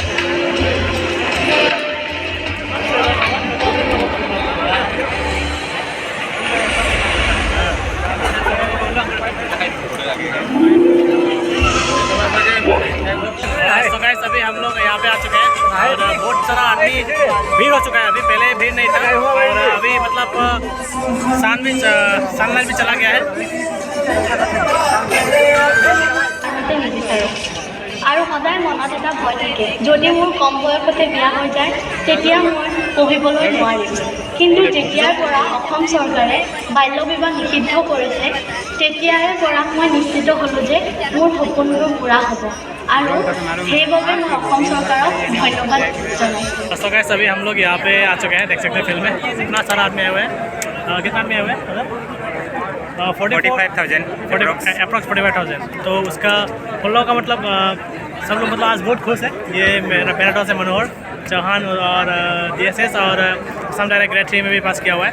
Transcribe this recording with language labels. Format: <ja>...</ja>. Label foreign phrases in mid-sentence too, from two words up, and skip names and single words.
<hi>तो गाइस अभी हम लोग यहाँ पे आ चुके हैं और बहुत सारा आदमी भीड़ हो चुका है। अभी पहले भीड़ नहीं था और अभी मतलब सनलाइट भी चला गया है।</hi> <as>আৰু সদায় মনত এটা ভয় থাকে, যদি মোৰ কম বয়সতে বিয়া হৈ যায় তেতিয়া মই পঢ়িবলৈ নোৱাৰিম। কিন্তু যেতিয়াৰ পৰা অসম চৰকাৰে বাল্য বিবাহ নিষিদ্ধ কৰিছে তেতিয়াৰে পৰা মই নিশ্চিত হ'লোঁ যে মোৰ সপোনবোৰ পূৰা হ'ব। আৰু সেইবাবে মই অসম চৰকাৰক ধন্যবাদ জনাইছোঁ।</as> <hi>तो गाइस अभी हम लोग यहाँ पे आ चुके हैं, देख सकते हैं फिल्म में इतना सारा आदमी आए हुए हैं। कितना आदमी आए हुए हैं? 45,000 अप्रॉक्स 45,000। तो उसका उन लोगों का मतलब सब लोग मतलब आज बहुत खुश है। ये मेरा दोस्त है मनोहर चौहान और DSS और सम डायरेक्ट ग्रेड 3 में भी पास किया हुआ है।</hi>